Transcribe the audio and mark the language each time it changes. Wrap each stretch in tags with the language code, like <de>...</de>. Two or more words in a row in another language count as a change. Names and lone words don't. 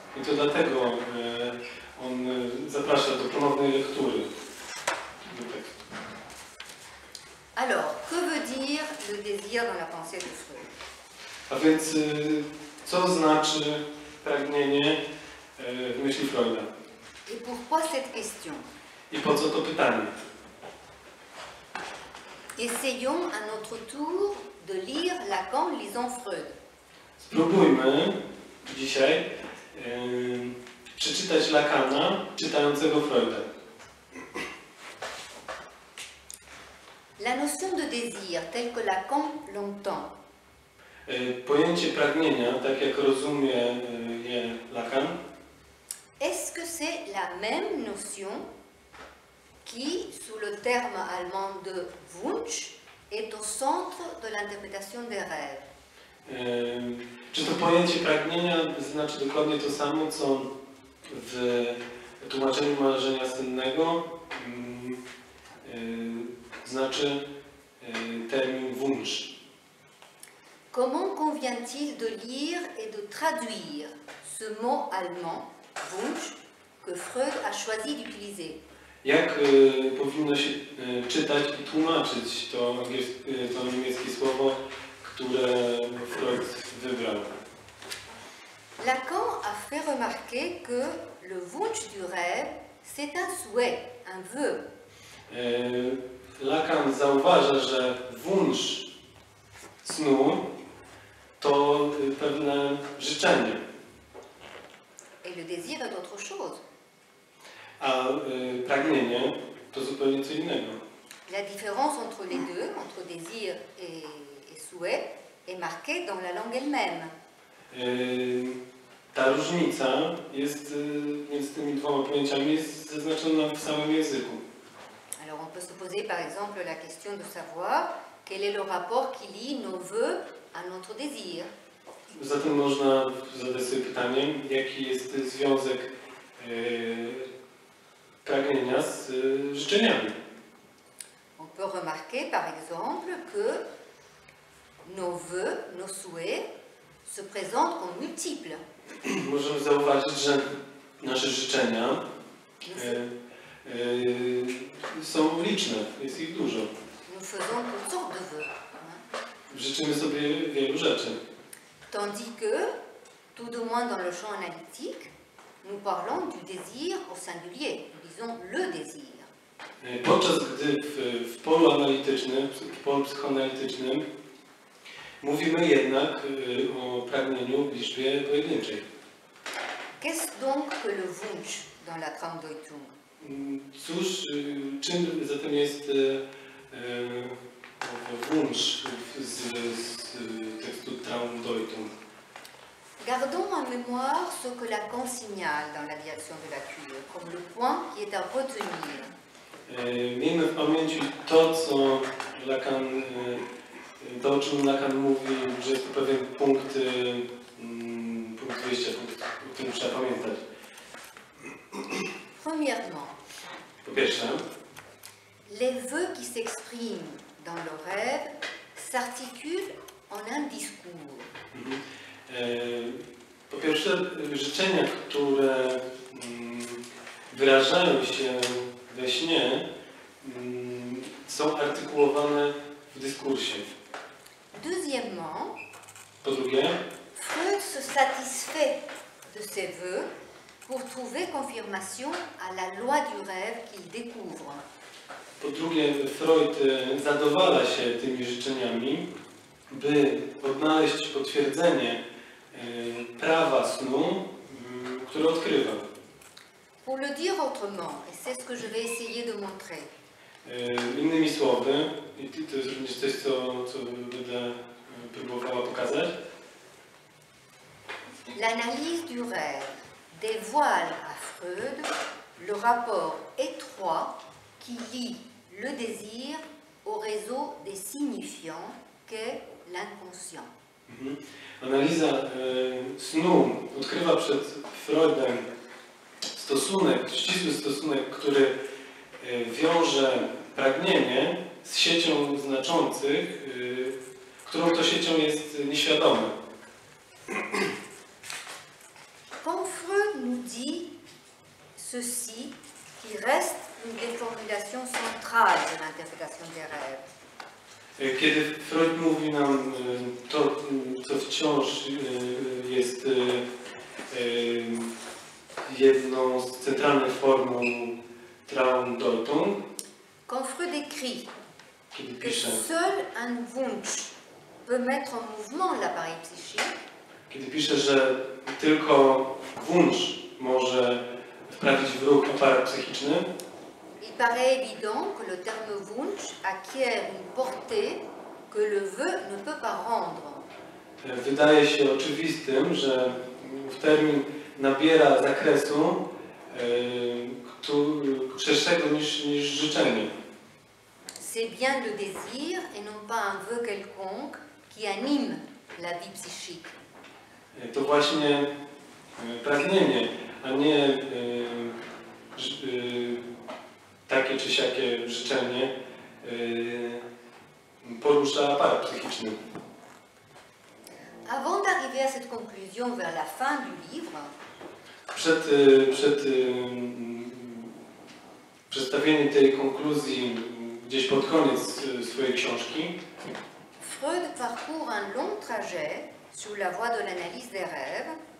<pl>I to dlatego on zaprasza do ponownej lektury do tekstu.</pl> <fr>Alors, que veut dire le désir dans la pensée de Freud?</fr> <pl>A więc co znaczy pragnienie w myśli Freuda?</pl> <fr>Et pourquoi cette question?</fr> <pl>I po co to pytanie?</pl> <fr>Essayons à notre tour de lire Lacan lisant Freud.</fr> <pl>Spróbujmy dzisiaj przeczytać Lacana czytającego Freuda.</pl> <fr>La notion de désir, telle que Lacan l'entend,</fr> <pl>Pojęcie pragnienia, tak jak rozumie je Lacan,</pl> <fr>est-ce que c'est la même notion qui, sous le terme allemand de Wunsch, est au centre de l'interprétation des rêves?</fr> <pl>Czy to pojęcie pragnienia znaczy dokładnie to samo, co w tłumaczeniu marzenia sennego znaczy termin Wunsch?</pl> <fr>Comment convient-il de lire et de traduire ce mot allemand, Wunsch, que Freud a choisi d'utiliser?</fr> <pl>Jak powinno się czytać i tłumaczyć to niemieckie słowo, które Freud wybrał?</pl> <fr>Lacan a fait remarquer que le Wunsch du rêve, c'est un souhait, un vœu.</fr> <pl>Lacan zauważa, że wunsz snu to pewne życzenie.</pl> <fr>Et le désir est autre chose.</fr> <pl>A pragnienie to zupełnie co innego.</pl> <fr>La différence entre les deux, entre désir et souhait, est marquée dans la langue elle-même.</fr> <pl>Ta różnica jest między tymi dwoma pojęciami jest zaznaczona w samym języku.</pl> <fr>Alors on peut se poser par exemple la question de savoir quel est le rapport qui lie nos vœux à notre désir.</fr> <pl>Zatem można zadać sobie pytanie, jaki jest związek pragnienia z życzeniami.</pl> <fr>On peut remarquer par exemple que nos vœux, nos souhaits se présentent comme multiples.</fr> <pl>Możemy zauważyć, że nasze życzenia są liczne, jest ich dużo.</pl> <fr>Nous faisons toutes sortes de vœux.</fr> <pl>Życzymy sobie wielu rzeczy.</pl> <fr>Tandis que, tout du moins dans le champ analytique, nous parlons du désir au singulier, nous disons le désir.</fr> <pl>Podczas gdy w polu analitycznym, w polu psychoanalitycznym mówimy jednak o pragnieniu w liczbie pojedynczej.</pl> <fr>Qu'est-ce donc que le Wunsch dans la Traumdeutung?</fr> <pl>Cóż, czym zatem jest wunsch z tekstu Traumdeutung?</pl> <fr>Gardons en mémoire ce que Lacan signale dans la direction de la cure, comme le point qui est à retenir.</fr> <pl>Miejmy w pamięci to, co Lacan, to o czym Lacan mówi, że jest to pewien punkt wyjścia, o którym trzeba pamiętać.</pl> <fr>Premièrement,</fr> <pl>Po pierwsze,</pl> <fr>les vœux qui s'expriment dans le rêve s'articulent en un discours.</fr> <pl>Po pierwsze, życzenia, które wyrażają się we śnie, są artykułowane w dyskursie.</pl> <fr>Deuxièmement,</fr> <pl>Po drugie,</pl> <fr>Freud se satisfait de ces vœux pour trouver confirmation à la loi du rêve qu'il découvre.</fr> <pl>Po drugie, Freud zadowala się tymi życzeniami, by odnaleźć potwierdzenie prawa snu, które odkrywa.</pl> <fr>Pour le dire autrement, et c'est ce que je vais essayer de montrer,</fr> <pl>Innymi słowy, i to jest również coś, co będę próbowała pokazać,</pl> <fr>l'analyse du rêve dévoile à Freud le rapport étroit qui lie le désir au réseau des signifiants qu'est l'inconscient.</fr> <pl>Analiza snu odkrywa przed Freudem ścisły stosunek, który wiąże pragnienie z siecią znaczących, którą to siecią jest nieświadome.</pl> <fr>Quand Freud nous dit ceci, qui reste une des formulations centrales de l'interprétation des rêves,</fr> <pl>Kiedy Freud mówi nam to, co wciąż jest jedną z centralnych form Traum-Deutung,</pl> <fr>quand Freud écrit</fr> <pl>kiedy</pl> <fr>que</fr> <pl>pisze,</pl> <fr>seul un Wunsch peut mettre en mouvement l'appareil psychique,</fr> <pl>że tylko wunsz może wprawić w ruch aparat psychiczny,</pl> <fr>il paraît évident que le terme Wunsch acquiert une portée que le vœu ne peut pas rendre.</fr> <pl>wydaje się oczywistym, że termin nabiera zakresu szerszego niż życzenie.</pl> <fr>C'est bien le désir et non pas un vœu quelconque qui anime la vie psychique.</fr> <pl>To właśnie pragnienie, a nie takie czy siakie życzenie porusza aparat psychiczny.</pl> <fr>Avant d'arriver à cette conclusion vers la fin du livre,</fr> <pl>Przed przedstawieniem tej konkluzji gdzieś pod koniec swojej książki,</pl> <fr>Freud parcourt un long trajet sous la voie de l'analyse des rêves,</fr>